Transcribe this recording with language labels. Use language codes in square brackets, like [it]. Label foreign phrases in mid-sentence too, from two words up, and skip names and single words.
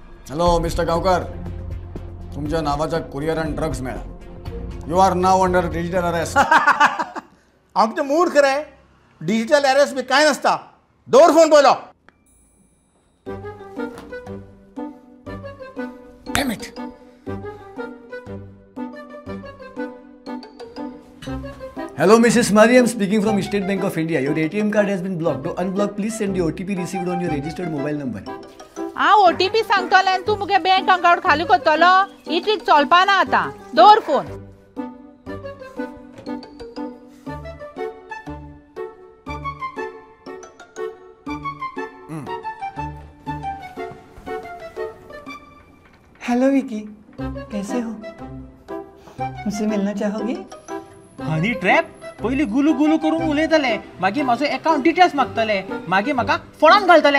[kok] हॅलो मिस्टर गावकर, तुमच्या नावाचा [en] courier and drugs [kok] मेळा. [en] you are now under digital arrest. [kok] आमचे मूर्ख रे, [en] digital arrest [kok] बी काय नसता. दवर फोन पयलो. [en] Damn it. Hello, Mrs. Mariam speaking from State Bank of India. Your ATM card has been blocked. To unblock, please send the OTP received on your registered mobile number. [kok] हांव OTP सांगतले आनी तूं मुगे [en] bank account [kok] खाली करतलो. ही ट्रिक चलपा ना आतां. दवर फोन. [hi] हेलो विकी, कैसे हो? मुझसे मिलना चाहोगे? [en] honey trap [kok] पयलीं गुलू गुलू करून उलयतले, मागीर म्हाजो [en] account details [kok] मागतले, मागीर म्हाका फोडान घालतले.